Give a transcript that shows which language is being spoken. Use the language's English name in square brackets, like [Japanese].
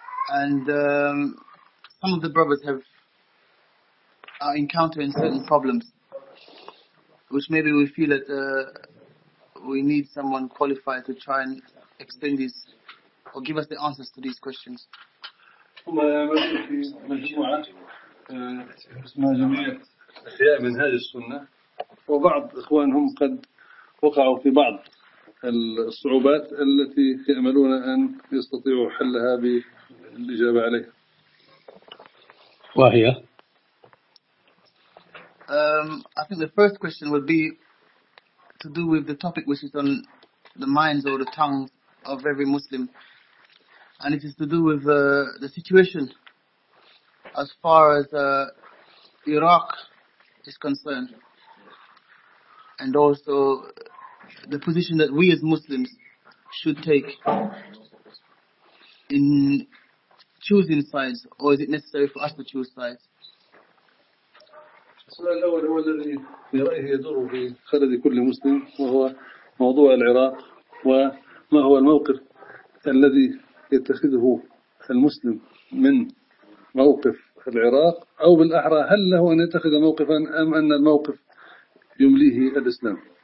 [English] And some of the brothers have are encountering certain problems, which maybe we feel that we need someone qualified to try and explain these or give us the answers to these questions. [Arabic] هما يعملون في مجموعة اسمها جمعية إحياء منهاج السنة، وبعض إخوانهم قد وقعوا في بعض الصعوبات التي يأملون أن يستطيعوا حلها بالإجابة عليها. وهي؟ [English] I think the first question would be to do with the topic which is on the minds or the tongues of every Muslim. And it is to do with the situation as far as Iraq is concerned, and also the position that we as Muslims should take in choosing sides, or is it necessary for us to choose sides? [Arabic] السؤال الأول هو الذي في رأيه يدور في خلد كل مسلم، وهو موضوع العراق، وما هو الموقف الذي يتخذه المسلم من موقف العراق، أو بالأحرى هل له أن يتخذ موقفا أم أن الموقف يمليه الإسلام؟